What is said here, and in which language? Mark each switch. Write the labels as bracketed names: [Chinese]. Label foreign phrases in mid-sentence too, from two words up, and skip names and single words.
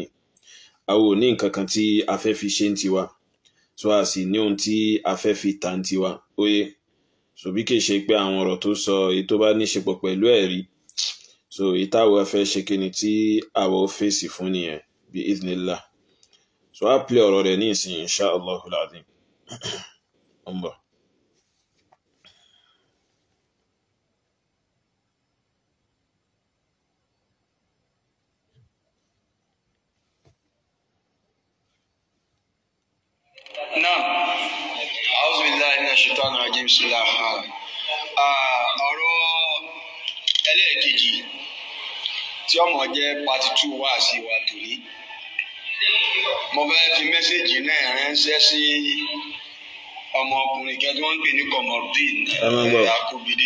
[Yoruba] Àwa ò ní nǹkan kan tí a fẹ́ fi ṣe ń tiwa. So a sì ní ohun tí a fẹ́ fi tà ń tiwa. So bí kìí ṣe pé àwọn ọ̀rọ̀ tó sọ èyí tó bá ní ṣe pọ̀ pẹ̀lú ẹ̀rí. So ìtàwọ̀ fẹ́ ṣe kíni tí àwa ó fèsì fún nìyẹn [Arabic] بإذن الله. [Yoruba] So a play ọ̀rọ̀ rẹ̀ ní ìsìn [Arabic] إن شاء الله العظيم. [Yoruba] Allah. Naam. [Arabic] أعوذ بالله من الشيطان الرجيم. بسم الله الرحمن الرحيم. [Yoruba] Ọ̀rọ̀ ẹlẹ́ẹ̀kejì tí ọmọ jẹ́ part 2 wá sí wa tòní. Mo fẹ́ fi mẹ́sẹ̀jì náà ránṣẹ́ sí ọmọkùnrin kan tí wọ́n ń pè ní Qamaruddin Akubide.